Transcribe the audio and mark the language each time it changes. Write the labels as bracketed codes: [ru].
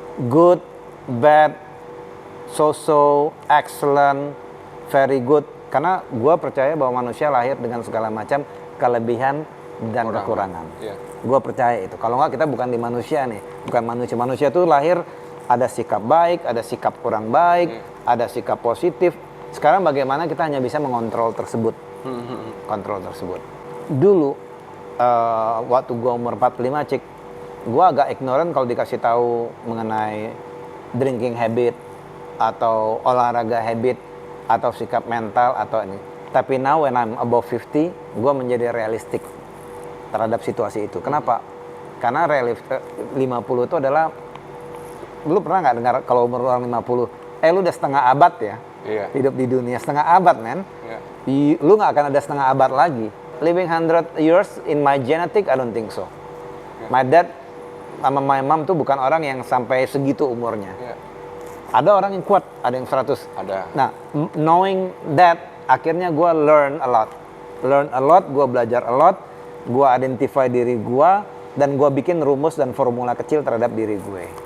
[en] Good, bad, so-so, excellent, very good. [id] Karena gua percaya bahwa manusia lahir dengan segala macam kelebihan dan kekurangan. Iya. Gua percaya itu. Kalau nggak kita bukan di manusia nih, bukan manusia. Manusia tuh lahir ada sikap baik, ada sikap kurang baik, ada sikap positif. Sekarang bagaimana kita hanya bisa mengontrol tersebut. Kontrol tersebut. Dulu, waktu gue umur 45, Cik, gue agak ignorant kalau dikasih tahu mengenai [en] drinking habit, [id] atau olahraga habit, atau sikap mental, atau ini. Tapi [en] now when I'm above 50, [id] gue menjadi realistik terhadap situasi itu. Kenapa? Karena 50 itu adalah, lu pernah nggak dengar kalau umur orang 50, lu udah setengah abad ya, hidup di dunia, setengah abad, men. Lu nggak akan ada setengah abad lagi. [en] Living 100 years in my genetic, I don't think so. [id] My dad sama my mom tuh bukan orang yang sampai segitu umurnya. Ada orang yang kuat, ada yang 100. Ada. Nah, knowing that, akhirnya gue [en] learn a lot, [id] gue belajar a lot, gue identify diri gue, dan gue bikin rumus dan formula kecil terhadap diri gue.